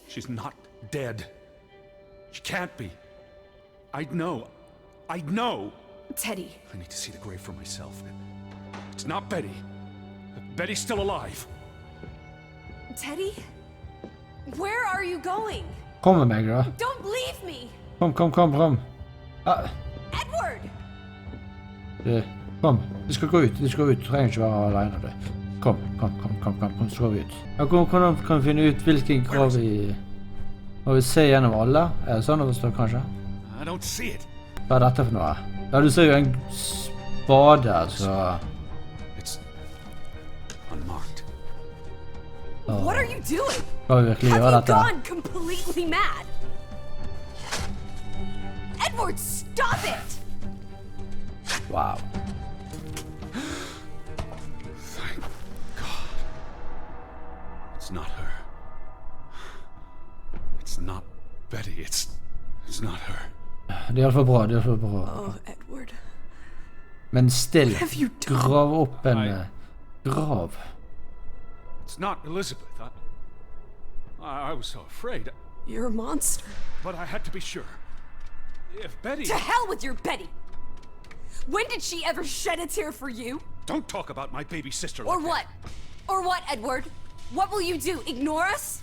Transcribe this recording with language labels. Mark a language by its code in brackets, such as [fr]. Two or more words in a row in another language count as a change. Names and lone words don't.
[en] she's not dead. She can't be. I'd know. I'd know. Teddy. I need to see the grave for myself. It's not Betty. Betty's still alive. Teddy? Where are you going? [no] Kom med meg da. [en] Don't leave me! [no] Kom. Ah, [en] Edward! [no] kom, vi skal gå ut. Du trenger ikke være alene. Du. Kom, så går vi ut. Ja, hvordan kan vi finne ut hvilken grav vi... Må vi se gjennom alle? Er det sånn å forstå, kanskje? [en] I don't see it. [no] Hva er dette for noe? Ja, du ser jo en spade, altså. [en] It's unmarked. What are you doing? [no] Skal vi virkelig gjøre [en] Have you [no] dette? [en] gone completely mad? Edward, stop it! Wow. Thank God. It's not her. It's not Betty. It's not her. [no] Det er i hvert fall bra, [en] Oh, Edward. [no] Men still, [en] What have you done? [no] grav opp en grav. [en] It's not Elizabeth. I was so afraid. You're a monster. But I had to be sure. If Betty... To hell with your Betty! When did she ever shed a tear for you? Don't talk about my baby sister Or like what? Or what, Edward? What will you do? Ignore us?